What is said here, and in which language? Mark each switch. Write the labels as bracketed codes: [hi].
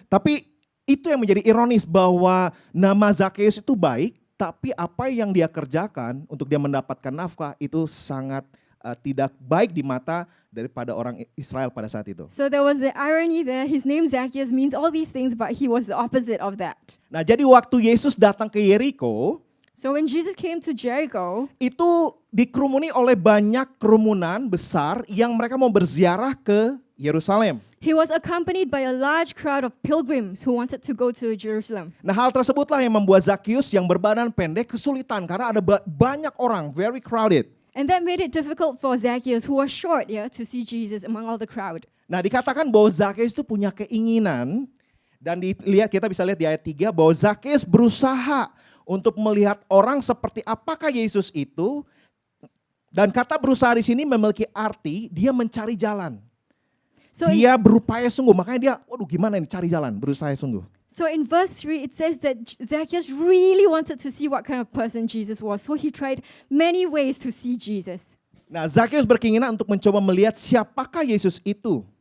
[id] Tapi itu yang menjadi ironis bahwa nama Zakheus itu baik, tapi apa yang dia kerjakan untuk dia mendapatkan nafkah itu sangat tidak baik di mata daripada orang Israel pada saat itu. [en] So there was the irony there. His name Zacchaeus means all these things, but he was the opposite of that. [id] Nah, jadi waktu Yesus datang ke Yeriko, [en] so when Jesus came to Jericho, [id] itu dikerumuni oleh banyak kerumunan besar yang mereka mau berziarah ke Yerusalem. [en] he was accompanied by a large crowd of pilgrims who wanted to go to Jerusalem. [id] Nah, hal tersebutlah yang membuat Zakheus yang berbadan pendek kesulitan karena ada banyak orang, very crowded. [en] And that made it difficult for Zacchaeus, who was short, to see Jesus among all the crowd. [id] Nah, dikatakan bahwa Zakheus itu punya keinginan, dan kita bisa lihat di ayat 3 bahwa Zakheus berusaha untuk melihat orang seperti apakah Yesus itu, dan kata berusaha di sini memiliki arti dia mencari jalan. [en] So [id] Dia berupaya sungguh, makanya dia, waduh gimana ini cari jalan, berusaha sungguh. [en] So in verse 3, it says that Zacchaeus really wanted to see what kind of person Jesus was. So he tried many ways to see Jesus. [id] Nah, Zakheus berkeinginan untuk mencoba melihat siapakah Yesus itu.